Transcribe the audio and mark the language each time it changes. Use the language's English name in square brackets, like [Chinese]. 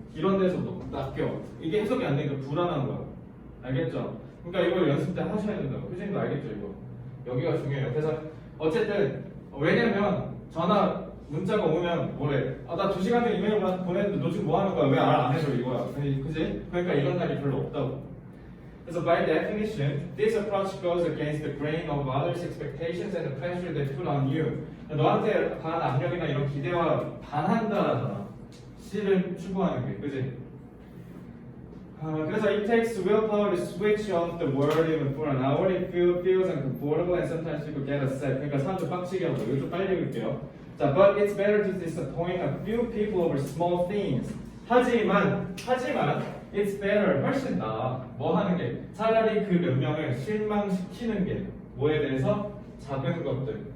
[Korean] 이런 데서 낚여. 이게 해석이 안 되니까 불안한 거야. 알겠죠? 그러니까 이걸 연습 때 하셔야 된다고. 교수님도 알겠죠 이거? 여기가 중요해요. 그래서 어쨌든 왜냐면 전화 문자가 오면 뭐래? 나 2시간 전에 이메일 보냈는데 너 지금 뭐 하는 거야? 왜 안 해줘 이거야? 그지? 그러니까 이런 날이 별로 없다고. 그래서 [English] by definition, this approach goes against the grain of others' expectations and the pressure they put on you. [Korean] 너한테 가한 압력이나 이런 기대와 반한다라잖아. C를 추구하는 게, 그지? 그래서 [English] it takes willpower to switch off the world even for an hour. It feels uncomfortable and sometimes people get upset. [Korean] 그러니까 사람들 빡치게 하고 이거 좀 빨리 읽을게요. [English] 자, but it's better to disappoint a few people over small things. [Korean] 하지만 [English] it's better [Korean] 훨씬 나아. 뭐 하는 게 차라리 그 몇 명을 실망시키는 게 뭐에 대해서 작은 것들.